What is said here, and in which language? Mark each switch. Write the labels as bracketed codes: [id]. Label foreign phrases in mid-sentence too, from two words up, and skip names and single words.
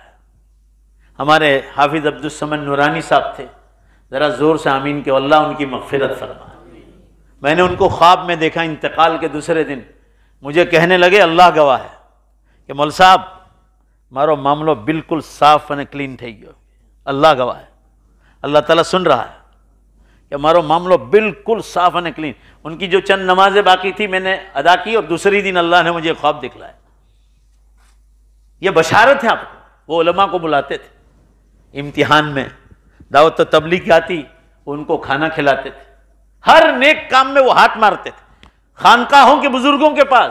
[ur] ہمارے حافظ عبدالصمد نورانی صاحب تھے، ذرا زور سے آمین کہ اللہ ان کی مغفرت فرمائے۔ میں نے ان کو خواب میں دیکھا، انتقال کے دوسرے دن مجھے کہنے لگے، اللہ گواہ ہے کہ مول صاحب [gu] મારો મામલો બિલકુલ સાફ અને ક્લીન થઈ ગયો، [ur] اللہ گواہ ہے، اللہ تعالیٰ سن رہا ہے کہ ہمارا معاملہ بالکل صاف اور کلین۔ ان کی جو چند نمازیں باقی تھی میں نے ادا کی، اور دوسری دن اللہ نے مجھے خواب دکھلایا۔ یہ بشارت ہے آپ کو۔ وہ علماء کو بلاتے تھے امتحان میں، دعوت و تبلیغ آتی، ان کو کھانا کھلاتے تھے، ہر نیک کام میں وہ ہاتھ مارتے تھے، خانقاہوں کے بزرگوں کے پاس۔